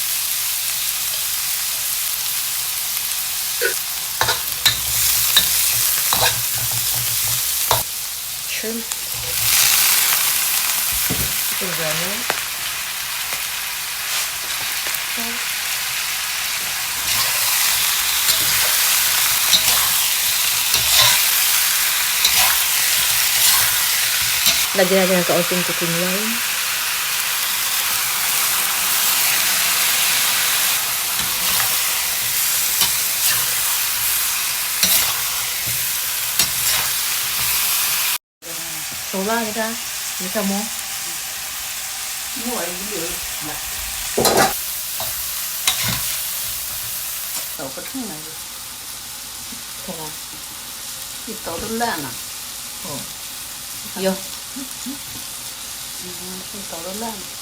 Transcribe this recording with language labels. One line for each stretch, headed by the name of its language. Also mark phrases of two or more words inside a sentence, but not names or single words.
English: Shrimp. Oregano. Salt.
Filipino: Lagyan natin ng kaunting
English: cooking wine. Soba kita, bisa mo?
Chinese: 抖不成了，看看，一抖都烂了。有，一抖都烂了。